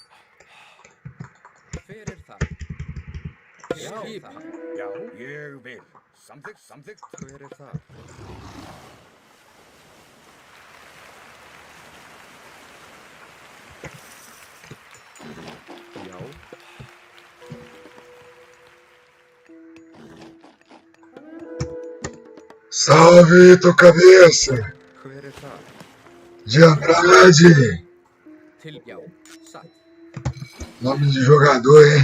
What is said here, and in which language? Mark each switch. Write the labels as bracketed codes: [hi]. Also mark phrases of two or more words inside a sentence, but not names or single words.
[is] Hver er þar? Skipan. Já. Ég vil. Samþykkt. Samþykkt. Hver er þar? Já. [pt] Salve, tua cabeça! [is] Hver er þar? De Andrade! Já. Satt. [pt] Nome de jogador, hein?